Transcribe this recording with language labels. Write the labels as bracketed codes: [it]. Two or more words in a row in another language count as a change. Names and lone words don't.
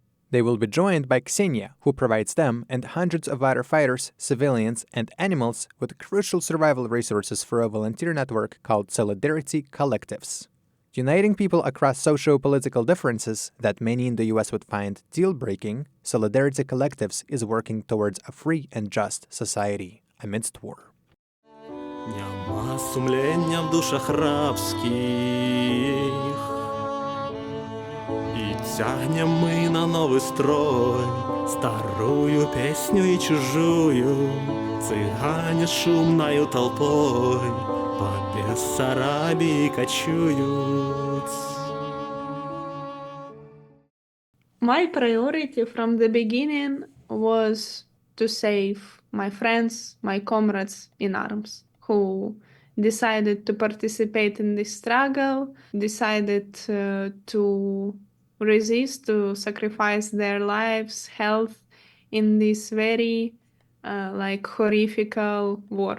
[en] They will be joined by Ksenya, who provides them and hundreds of other fighters, civilians, and animals with crucial survival resources for a volunteer network called Solidarity Collectives. Uniting people across socio-political differences that many in the US would find deal-breaking, Solidarity Collectives is working towards a free and just society amidst war. [uk] Нема сумлення в душах рабських, і тягнем ми на новий строй, старую песню і чужую, [ru] цыгане шумною толпой по Бессарабии кочуют. [en] My priority from the beginning was to save my friends, my comrades in arms, who decided to participate in this struggle, decided to resist, to sacrifice their lives, health in this very horrifical war.